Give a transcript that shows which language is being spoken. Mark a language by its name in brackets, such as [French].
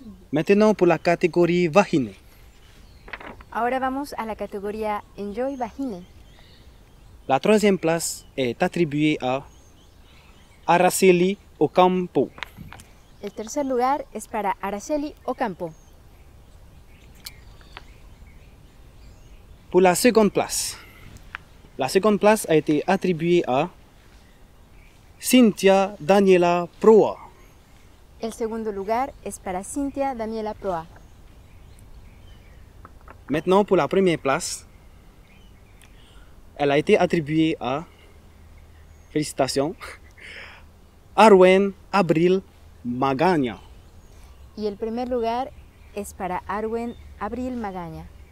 [French] Maintenant pour la catégorie Vahine. [Spanish] Ahora vamos a la categoría Enjoy Vahine. [French] La troisième place est attribuée à Araceli Ocampo. [Spanish] El tercer lugar es para Araceli Ocampo. [French] Pour la seconde place a été attribuée à Cynthia Daniela Proa. [Spanish] El segundo lugar es para Cynthia Daniela Proa. [French] Maintenant pour la première place, elle a été attribuée à, félicitations, Arwen Abril Magaña. [Spanish] Y el primer lugar es para Arwen Abril Magaña.